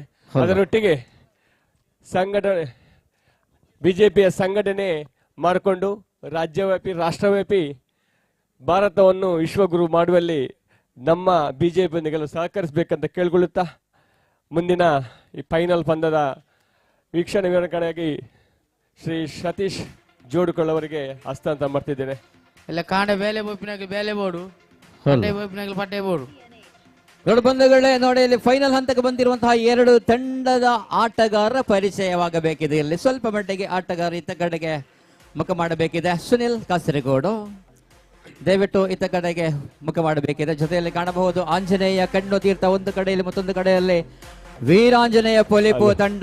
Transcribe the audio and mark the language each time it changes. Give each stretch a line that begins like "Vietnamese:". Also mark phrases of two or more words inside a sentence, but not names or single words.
Kannada: ಅದರೊಟ್ಟಿಗೆ ಬಿಜೆಪಿಯ ಸಂಘಟನೆ ಮಾಡಿಕೊಂಡು ರಾಜ್ಯವ್ಯಾಪಿ ರಾಷ್ಟ್ರವ್ಯಾಪಿ ಭಾರತವನ್ನು ವಿಶ್ವಗುರು ಮಾಡುವಲ್ಲಿ ನಮ್ಮ ಬಿಜೆಪಿಯೊಂದಿಗೆ ಸಹಕರಿಸಬೇಕಂತ ಕೇಳ್ಕೊಳ್ಳುತ್ತಾ ಮುಂದಿನ ಈ ಫೈನಲ್ ಪಂದ್ಯದ ವೀಕ್ಷಣೆ ವಿವರಣೆಗಾಗಿ ಶ್ರೀ ಸತೀಶ್ ಜೋಡುಕೊಳ್ಳ ಅವರಿಗೆ ಹಸ್ತಾಂತರ ಮಾಡ್ತಿದ್ದೇನೆ.
Tulu: ಎಲ್ಲ ಕಾಂಡೆ ಬೇಲೆ ಬೋಪಿನಾಗಲಿ ಬೇಲೆ ಬೋಡು, ಪಟ್ಟೆ ಬೋಪಿನಾಗಲಿ ಪಟ್ಟೆ ಬೋಡು.
Kannada: ದೊಡ್ಡ ಬಂಧುಗಳೇ, ನೋಡಿ ಇಲ್ಲಿ ಫೈನಲ್ ಹಂತಕ್ಕೆ ಬಂದಿರುವಂತಹ ಎರಡು ತಂಡದ ಆಟಗಾರರ ಪರಿಚಯವಾಗಬೇಕಿದೆ. ಇಲ್ಲಿ ಸ್ವಲ್ಪ ಮಟ್ಟಿಗೆ ಆಟಗಾರ ಇತ್ತ ಕಡೆಗೆ ಮುಖ ಮಾಡಬೇಕಿದೆ. ಸುನಿಲ್ ಕಾಸರಗೋಡು ದಯವಿಟ್ಟು ಇತ್ತ ಕಡೆಗೆ ಮುಖ ಮಾಡಬೇಕಿದೆ. ಜೊತೆಯಲ್ಲಿ ಕಾಣಬಹುದು ಆಂಜನೇಯ ಕಣ್ಣು ತೀರ್ಥ ಒಂದು ಕಡೆಯಲ್ಲಿ, ಮತ್ತೊಂದು ಕಡೆಯಲ್ಲಿ ವೀರಾಂಜನೇಯ ಪೊಲೀಪು ತಂಡ.